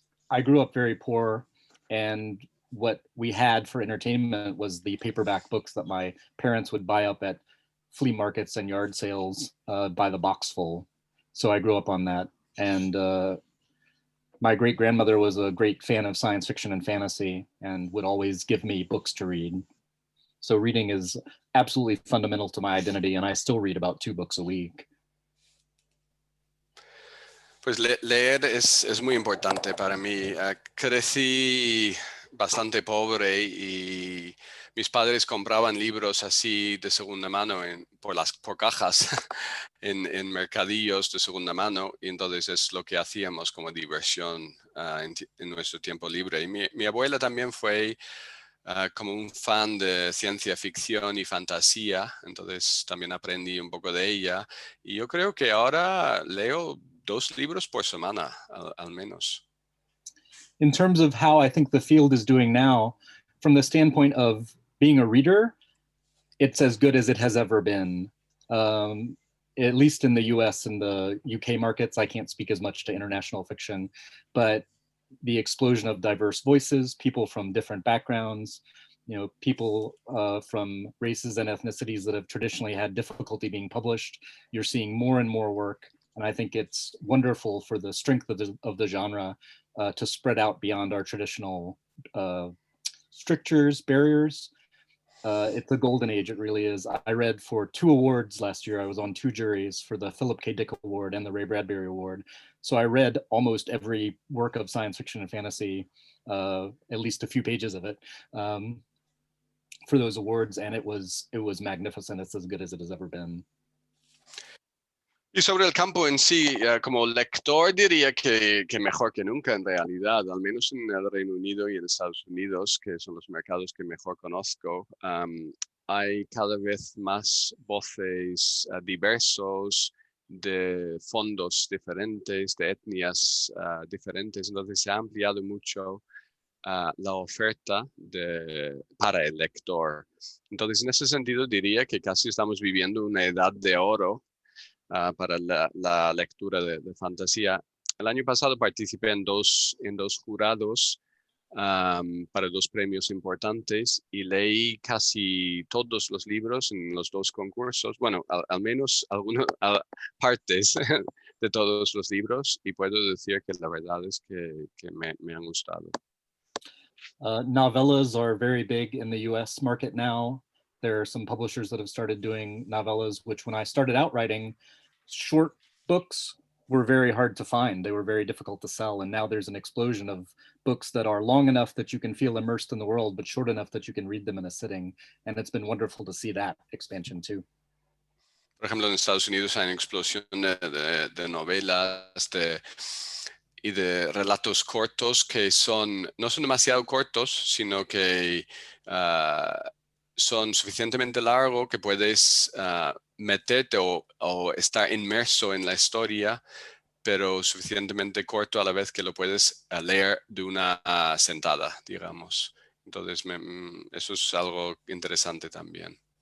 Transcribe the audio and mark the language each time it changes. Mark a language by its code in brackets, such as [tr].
[en] I grew up very poor, and what we had for entertainment was the paperback books that my parents would buy up at flea markets and yard sales by the box full. So I grew up on that. And my great grandmother was a great fan of science fiction and fantasy and would always give me books to read. So reading is absolutely fundamental to my identity, and I still read about 2 books a week. [es] Pues leer es muy importante para mí. Crecí bastante pobre y mis padres compraban libros así de segunda mano por cajas en mercadillos de segunda mano, y entonces es lo que hacíamos como diversión en nuestro tiempo libre. Y mi abuela también fue como un fan de ciencia ficción y fantasía, entonces también aprendí un poco de ella, y yo creo que ahora leo 2 libros por semana, al menos. [en] In terms of how I think the field is doing now, from the standpoint of being a reader, it's as good as it has ever been. At least in the US and the UK markets. I can't speak as much to international fiction, but the explosion of diverse voices, people from different backgrounds, people from races and ethnicities that have traditionally had difficulty being published. You're seeing more and more work. And I think it's wonderful for the strength of the genre to spread out beyond our traditional strictures, barriers. It's a golden age, it really is. I read for 2 awards last year. I was on 2 juries for the Philip K. Dick Award and the Ray Bradbury Award. So I read almost every work of science fiction and fantasy, at least a few pages of it, for those awards, and it was magnificent. It's as good as it has ever been. [es] Y sobre el campo en sí, como lector diría que mejor que nunca en realidad, al menos en el Reino Unido y en Estados Unidos, que son los mercados que mejor conozco. Hay cada vez más voces diversos, de fondos diferentes, de etnias diferentes, entonces se ha ampliado mucho la oferta para el lector. Entonces, en ese sentido diría que casi estamos viviendo una edad de oro para la lectura de fantasía. El año pasado participé en dos jurados para 2 premios importantes y leí casi todos los libros en los 2 concursos. Bueno, al menos algunas partes de todos los libros, y puedo decir que la verdad es que me han gustado. [en] Novellas are very big in the US market now. There are some publishers that have started doing novellas, which when I started out writing, short books were very hard to find. They were very difficult to sell. And now there's an explosion of books that are long enough that you can feel immersed in the world, but short enough that you can read them in a sitting. And it's been wonderful to see that expansion too. [es] Por ejemplo, en Estados Unidos hay una explosión de novelas y de relatos cortos que no son demasiado cortos, sino que son suficientemente largos que puedes meterte o estar inmerso en la historia, pero suficientemente corto a la vez que lo puedes leer de una sentada, digamos. Entonces, eso es algo interesante también.